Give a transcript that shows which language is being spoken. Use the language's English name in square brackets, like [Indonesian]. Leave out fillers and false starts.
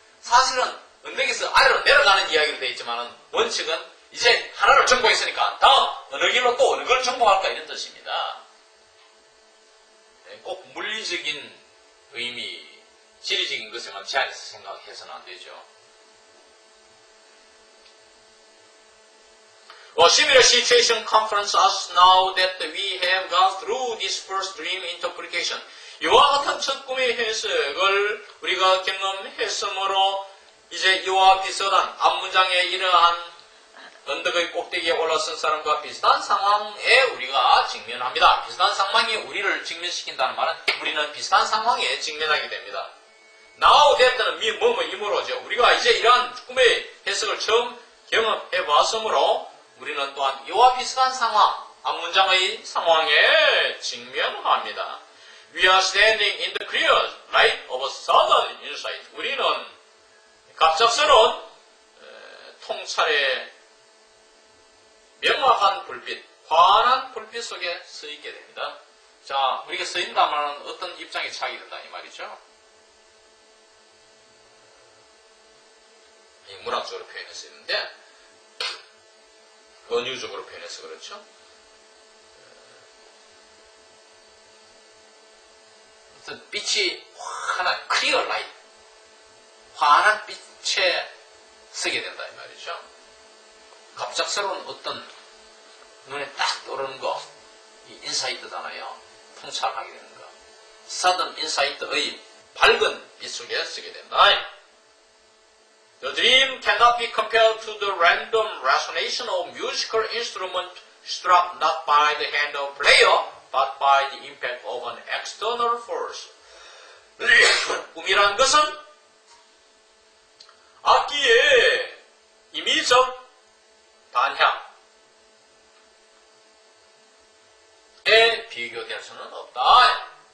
[Korean] 사실은 언덕에서 아래로 내려가는 이야기로 되어 있지만 원칙은 이제 하나를 정복했으니까 다음 어느 길로 또 어느 걸 정복할까 이런 뜻입니다. 꼭 물리적인 의미, 지리적인 것에만 제한해서 생각해서는 안 되죠. [English] A similar situation confronts us now that we have gone through this first dream interpretation. [Korean] 이와 같은 첫 꿈의 해석을 우리가 경험했으므로 이제 이와 비슷한 앞문장의 이러한 언덕의 꼭대기에 올라선 사람과 비슷한 상황에 우리가 직면합니다. 비슷한 상황이 우리를 직면시킨다는 말은 우리는 비슷한 상황에 직면하게 됩니다. Now that는 이므로죠. 우리가 이제 이러한 꿈의 해석을 처음 경험해 봤으므로 우리는 또한 이와 비슷한 상황, 앞문장의 상황에 직면합니다. [English] We are standing in the clear light of a sudden insight. [Korean] 우리는 갑작스러운 통찰의 명확한 불빛, 환한 불빛 속에 서 있게 됩니다. 자, 우리가 서 있다면 어떤 입장에 차게 된다 이 말이죠. 문학적으로 표현해서 있는데 은유적으로 표현해서 그렇죠. 어떤 빛이 환한 [English] clear light, [Korean] 환한 빛에 서게 된다 이 말이죠. 갑작스러운 어떤 눈에 딱 떠오르는 거, 이 인사이트잖아요. 통찰하게 되는 거. [English] sudden insight [Korean] 의 밝은 빛 속에 서게 된다. [English] The dream cannot be compared to the random resonation of musical instrument struck not by the hand of player, but by the impact of an external force. [Korean] 꿈이란 것은 악기의 임의적 반향에 비교될 수는 없다.